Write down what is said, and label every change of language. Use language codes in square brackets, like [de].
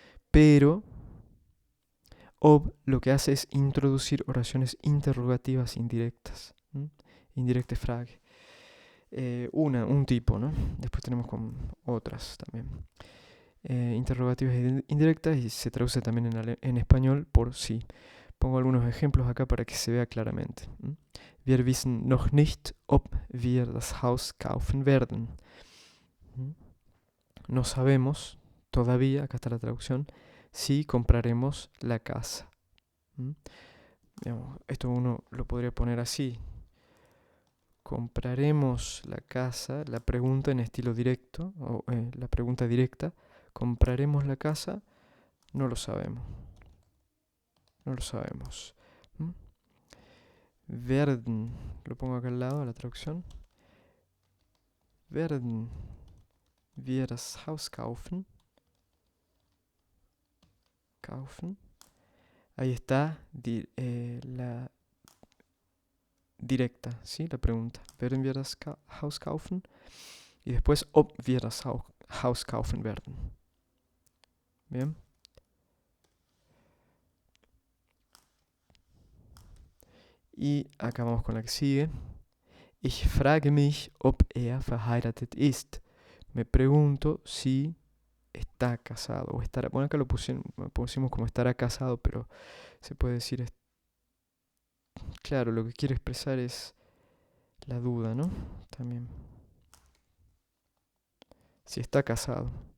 [es] Pero ob lo que hace es introducir oraciones interrogativas indirectas. [de] Indirecte Frage. [es] Un tipo, ¿no? Después tenemos con otras también. Interrogativas indirectas y se traduce también en español por sí. Pongo algunos ejemplos acá para que se vea claramente. [de] Wir wissen noch nicht, ob wir das Haus kaufen werden. [es] No sabemos todavía, acá está la traducción, si compraremos la casa. Digamos, esto uno lo podría poner así. Compraremos la casa, la pregunta en estilo directo, o la pregunta directa. ¿Compraremos la casa? No lo sabemos. No lo sabemos. ¿Mm? Werden, lo pongo acá al lado a la traducción. [de] Werden wir das Haus kaufen? [es] Kaufen. Ahí está la directa, ¿sí? La pregunta. [de] ¿Werden wir das Haus kaufen? [es] Y después, [de] ob wir das Haus kaufen werden. [es] Bien. Y acá vamos con la que sigue. [de] Ich frage mich, ob verheiratet ist. [es] Me pregunto si está casado o estará. Bueno, acá lo pusimos como estará casado, pero se puede decir. Claro, lo que quiere expresar es la duda, ¿no? También. Si está casado.